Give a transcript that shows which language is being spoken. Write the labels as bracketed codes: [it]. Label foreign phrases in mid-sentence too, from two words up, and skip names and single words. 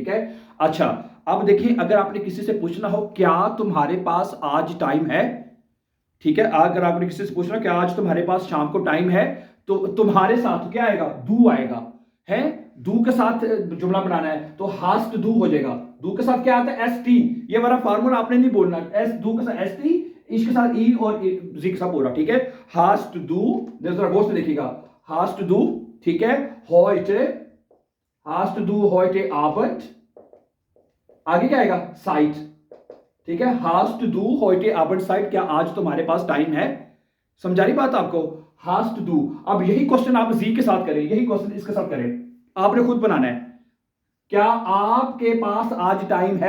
[hi] ठीक है, अच्छा, अब देखिए, अगर आपने किसी से पूछना हो क्या तुम्हारे पास आज टाइम है, ठीक है, अगर आपने किसी से पूछना क्या आज तुम्हारे पास शाम को टाइम है, तो तुम्हारे साथ क्या आएगा, दू आएगा, है, दू के साथ जुमला बनाना है तो [de] hast du [hi] हो जाएगा। दू के साथ क्या आता है, एस टी, ये वाला फार्मूला आपने नहीं बोलना, एस, दू के साथ एस टी, इसके साथ ई और जी के साथ बोला। ठीक है, [de] hast du, [hi] जरा गौर से देखिएगा, [de] hast du, [hi] ठीक है, [de] heute, hast du heute Abend, [hi] आगे क्या आएगा, साइट। ठीक है, [de] hast du heute Abend Zeit, [hi] क्या आज तुम्हारे पास टाइम है, समझा रही बात आपको, [de] hast du. [hi] अब यही क्वेश्चन आप जी के साथ करें, यही क्वेश्चन इसके साथ करें, आपने खुद बनाना है। क्या आपके पास आज टाइम है?